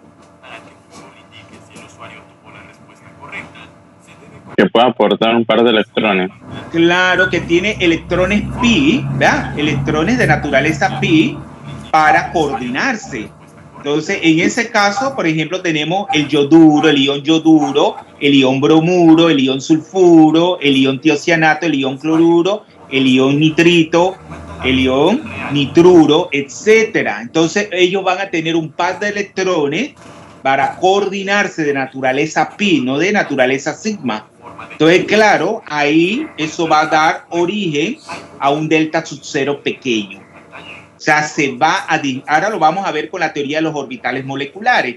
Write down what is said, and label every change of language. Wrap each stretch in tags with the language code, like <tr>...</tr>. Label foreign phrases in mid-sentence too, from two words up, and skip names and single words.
<es>Que puede aportar un par de electrones. Claro, que tiene electrones pi, ¿verdad? Electrones de naturaleza pi para coordinarse. Entonces, en ese caso, por ejemplo, tenemos el yoduro, el ion bromuro, el ion sulfuro, el ion tiocianato, el ion cloruro, el ion nitrito, el ion nitruro, etcétera. Entonces, ellos van a tener un par de electrones para coordinarse de naturaleza pi, no de naturaleza sigma. Entonces, claro, ahí eso va a dar origen a un delta sub 0 pequeño. O sea, ahora lo vamos a ver con la teoría de los orbitales moleculares.</es>